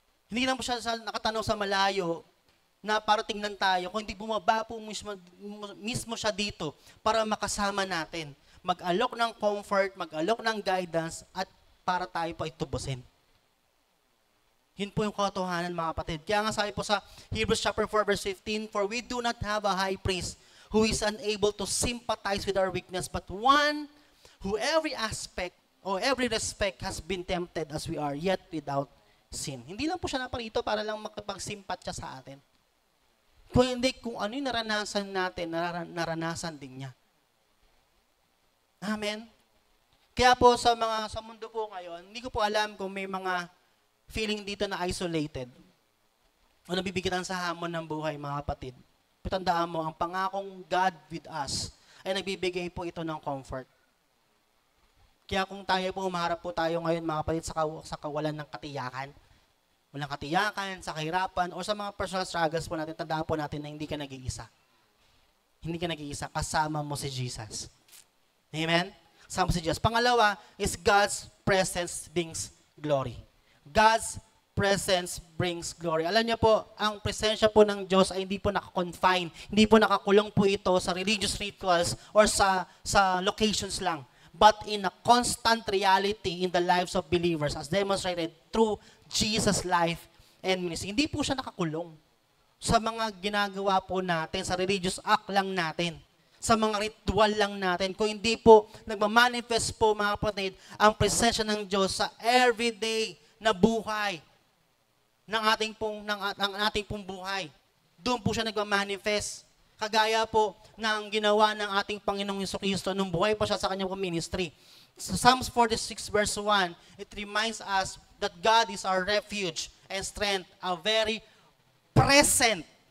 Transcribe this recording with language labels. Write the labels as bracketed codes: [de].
[tl] Hindi lang po siya nakatanaw sa malayo na para tingnan tayo, kung hindi bumaba po mismo siya dito para makasama natin. Mag-alok ng comfort, mag-alok ng guidance, at para tayo po itubusin. Yun po yung katotohanan, mga kapatid. Kaya nga sabi po sa [en] Hebrews chapter 4 verse 15, "For we do not have a high priest who is unable to sympathize with our weakness, but one who every aspect or every respect has been tempted as we are, yet without sin." [tl] Hindi lang po siya naparito para lang makapag-sympatya sa atin. Kung hindi, kung ano yung naranasan natin, naranasan din niya. Amen? Kaya po sa mundo po ngayon, hindi ko po alam kung may mga feeling dito na isolated o nabibigatan sa hamon ng buhay, mga kapatid. Tandaan mo, ang pangakong [en] God with us [tl] ay nagbibigay po ito ng comfort. Kaya kung tayo po, umaharap po tayo ngayon, mga kapatid, sa kawalan ng katiyakan, walang katiyakan, sa kahirapan, o sa mga personal struggles po natin, tandaan po natin na hindi ka nag-iisa. Hindi ka nag-iisa, kasama mo si Jesus. Amen? Kasama mo si Jesus. [en] Pangalawa is God's presence brings glory. God's presence brings glory. [tl] Alam niyo po, ang presensya po ng Diyos ay hindi po nakakonfine, hindi po nakakulong po ito sa religious rituals or sa locations lang, [en] but in a constant reality in the lives of believers as demonstrated through Jesus' life and ministry. [tl] Hindi po siya nakakulong sa mga ginagawa po natin, sa religious act lang natin, sa mga ritual lang natin. Kung hindi po nagmamanifest po, mga kapatid, ang presensya ng Diyos sa everyday na buhay ng ating pong buhay. Doon po siya nagmamanifest. Kagaya po ng ginawa ng ating Panginoong Jesucristo nung buhay pa siya sa kanyang ministry. [en] Sa Psalms 46 verse 1, it reminds us that God is our refuge and strength, a very present.